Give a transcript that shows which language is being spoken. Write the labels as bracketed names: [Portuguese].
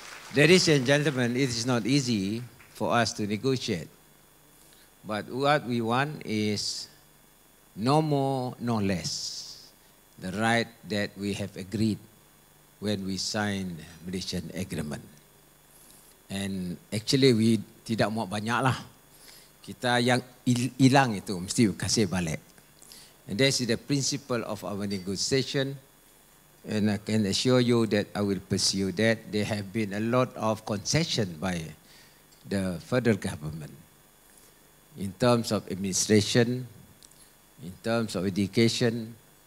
[English] Ladies and gentlemen, it is not easy for us to negotiate. But what we want is no more, no less. The right that we have agreed when we signed Malaysian agreement. And actually we [Malay] tidak mau banyak lah. Kita yang hilang itu mesti kasih balik. [English] And that is the principle of our negotiation. And I can assure you that I will pursue that. There have been a lot of concession by the federal government in terms of administration, in terms of education.